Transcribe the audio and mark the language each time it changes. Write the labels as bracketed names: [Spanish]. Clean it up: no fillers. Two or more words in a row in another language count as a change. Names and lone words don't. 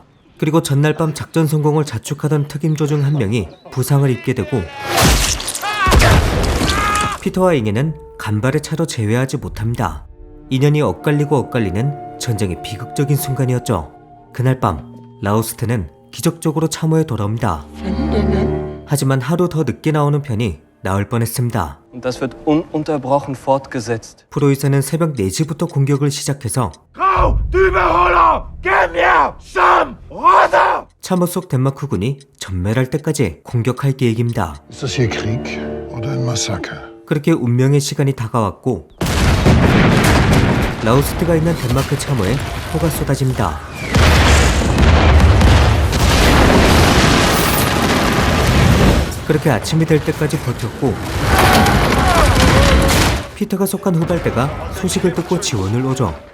[Korean] 그리고 전날 밤 작전 성공을 자축하던 특임조 중 한 명이 부상을 입게 되고 피터와 잉해는 간발의 차로 제외하지 못합니다. 인연이 엇갈리고 엇갈리는 전쟁의 비극적인 순간이었죠. 그날 밤 라우스트는 기적적으로 참호에 돌아옵니다. 하지만 하루 더 늦게 나오는 편이 나을 뻔했습니다. [German] Und das wird ununterbrochen fortgesetzt. [Korean] 프로이센은 새벽 4시부터 공격을 시작해서 참호 속 덴마크군이 전멸할 때까지 공격할 계획입니다. [German] Ist das hier Krieg oder ein Massaker? [Korean] 그렇게 운명의 시간이 다가왔고 라우스트가 있는 덴마크 참호에 포가 쏟아집니다. 그렇게 아침이 될 때까지 버텼고 피터가 속한 후발대가 소식을 듣고 지원을 오죠.